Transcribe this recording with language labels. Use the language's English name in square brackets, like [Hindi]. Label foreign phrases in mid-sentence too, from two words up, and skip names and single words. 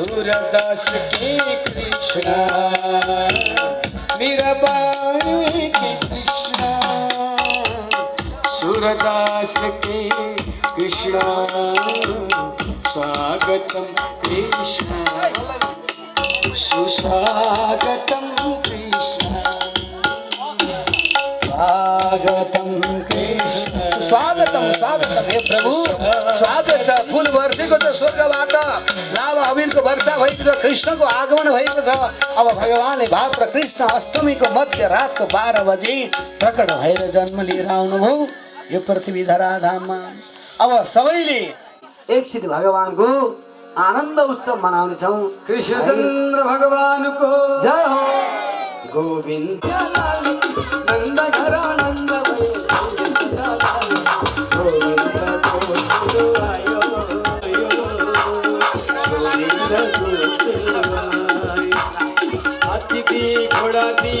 [Hindi] सूरदास के कृष्णा मीराबाई के कृष्णा सूरदास के कृष्णा स्वागतम कृष्णा सुस्वागतम कृष्णा [Nepali] स्वागतम कृष्ण स्वागतम स्वागतम हे प्रभु स्वागत छ फूल वर्षेको छ स्वर्गबाट लाभ अबिरको वर्षा भएको छ कृष्णको आगमन भएको छ अब भगवानले भाद्र कृष्ण अष्टमीको मध्य रातको 12 बजे प्रकट भएर जन्म लिएर आउनुभयो यो पृथ्वी धराधाममा अब सबैले एकसित भगवानको आनन्द उत्सव मनाउने छौं कृष्णचन्द्र भगवानको जय हो [Hindi] गोविंद नंद घरानंद अतिथि घोड़ा दिए